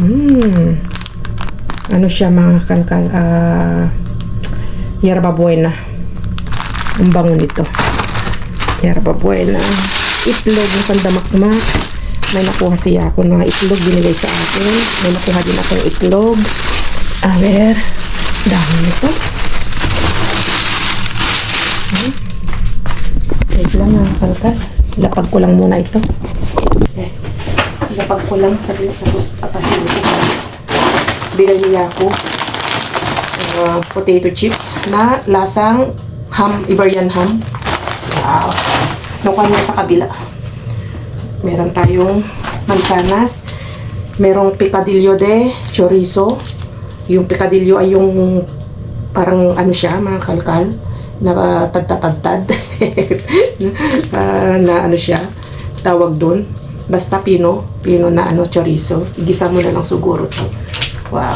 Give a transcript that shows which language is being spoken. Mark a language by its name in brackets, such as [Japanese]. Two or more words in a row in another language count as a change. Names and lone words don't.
[Filipino] Ano siya mga kalkal, yerba buena. Ang bango nito. Yerba buena. Itlog ng pandamakmak. May nakuha siya ako na itlog, binigay sa akin. May nakuha din akong itlog. [Spanish] A ver, [Filipino] dami nito. Wait lang mga kalkal. Lapag ko lang muna ito. Okay. Lapag ko lang sa tapos papasin ko. Bigay niya ako [English] potato chips [Filipino] na lasang ham, [English] Iberian ham. [Filipino] Wow. Nakuha niya sa kabila. Meron tayong mansanas. Merong picadillo de chorizo. Yung picadillo ay yung parang ano siya, mga kalkal na tadtad na ano siya, tawag doon. Basta pino na ano, chorizo. Igisa mo na lang siguro to. Wow.